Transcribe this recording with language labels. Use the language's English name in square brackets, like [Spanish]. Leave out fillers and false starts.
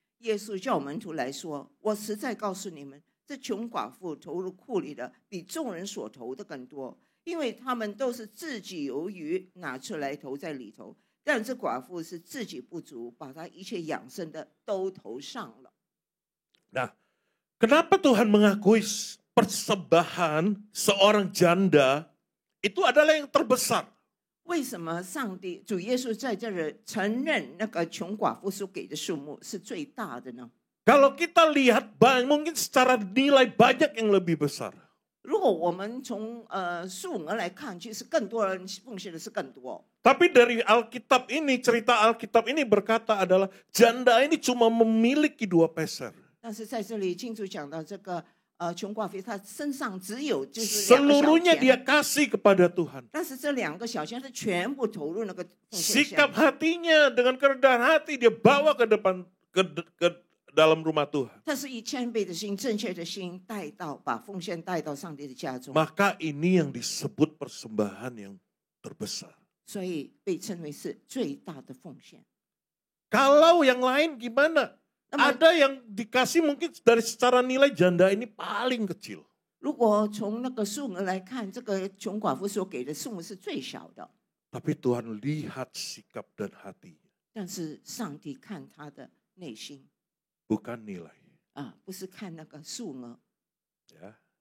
[Chinese] 耶稣叫门徒来说：“我实在告诉你们，这穷寡妇投入库里的，比众人所投的更多。因为他们都是自己有余，拿出来投在里头，但这寡妇是自己不足，把她一切养生的都投上了。” [Indonesian] Nah, kenapa Tuhan mengakui persembahan seorang janda itu adalah yang terbesar? [Chinese] 为什么上帝主耶稣在这里承认那个穷寡妇所给的数目是最大的呢？ [Indonesian] Kalau kita lihat, mungkin secara nilai banyak yang lebih besar. [Chinese] 如果我们从数额来看，其实更多人奉献的是更多。 [Indonesian] Tapi dari Alkitab ini, cerita Alkitab ini berkata adalah janda ini cuma memiliki 2 peser. [Chinese] 但是在这里清楚讲到这个穷寡妇，她身上只有就是2个小 [Indonesian] Seluruhnya dia [Chinese] 钱， [Indonesian] kasih kepada Tuhan. [Chinese] 但是这2个小钱是全部投入那个奉献箱 [Indonesian] Sikap hatinya dengan kerendahan hati dia bawa ke depan ke dalam rumah Tuhan. [Chinese] 他是以谦卑的心、正确的心带到，把奉献带到上帝的家中。 [Indonesian] Maka ini yang disebut persembahan yang terbesar. [Chinese] 所以被称为是最大的奉献。 [Indonesian] Kalau yang lain gimana? [Chinese] 那么 [Indonesian] Ada yang dikasih mungkin dari secara nilai janda ini paling kecil. [Chinese] 如果从那个数额来看，这个穷寡妇所给的数目是最小的， [Indonesian] Tapi Tuhan lihat sikap dan hati, [Chinese] 但是上帝看他的内心 [Indonesian] bukan nilai. [Chinese] 啊，不是看那个数额。 [Indonesian] Ya.